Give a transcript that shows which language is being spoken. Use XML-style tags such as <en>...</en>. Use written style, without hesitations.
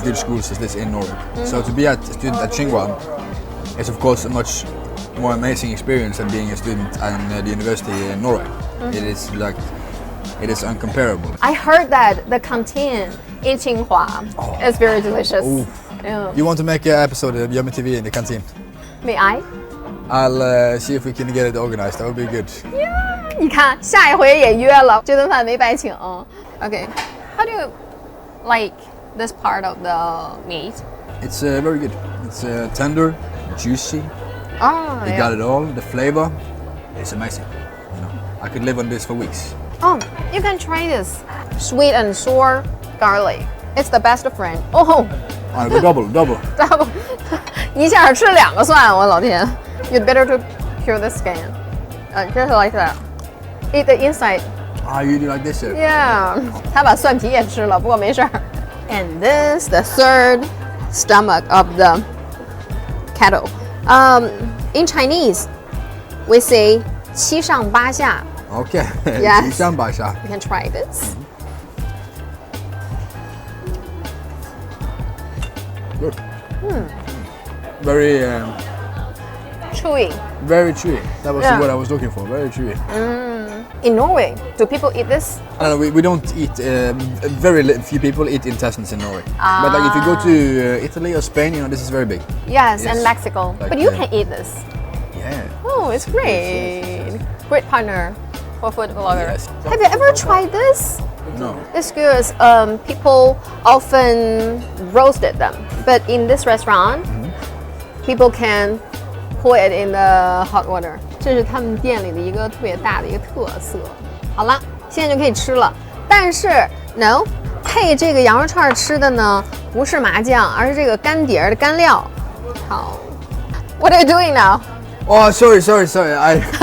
<en>good schools as this in Norway. So to be a student at Tsinghua is of course a much more amazing experience than being a student at the university in Norway. It is uncomparable. I heard that the canteen in Tsinghua is very delicious. Yeah. You want to make an episode of Yummy TV in the canteen? May I? I'll see if we can get it organized. That would be good. Yeah.</en> <zh>你看，下一回也约了，这顿饭没白请。</zh> <en>Okay. How do you like this part of the meat? It's very good. It's tender, juicy. You got it all. The flavor is amazing. I could live on this for weeks. Oh, you can try this sweet and sour garlic. It's the best friend. Oh, I go double.</en> <zh>一下吃2个蒜，我老天 ！</zh> <en>You'd better to peel the skin. Just like that. Eat the inside. You do like this?</en> <zh>Yeah. 他把蒜皮也吃了，不过没事儿。</zh> <en>And this, the third stomach of the kettle. In Chinese, we say 七上八下. Okay. Yes.</en> <zh>七上八下.</zh> <en>You can try this. Good. Very Chewy. very chewy. That was Yeah. what I was looking for. Very chewy. In Norway, do people eat this? I don't know, we don't eat, few people eat intestines in Norway. But like if you go to Italy or Spain, you know, this is very big. Yes, Yes. and Mexico. Like, But you yeah. can eat this. Yeah. Oh, it's great. Great partner for food vlogger. Yes. Have you ever tried this? No. It's good. People often roasted them, but in this restaurant, people can put it in the hot water.</en> <zh>这是他们店里的一个特别大的一个特色。好了，现在就可以吃了。但是 no， 配这个羊肉串吃的呢，不是麻酱，而是这个干碟的干料。</zh> <en>好 ，What are you doing now？ Oh, sorry. I</en>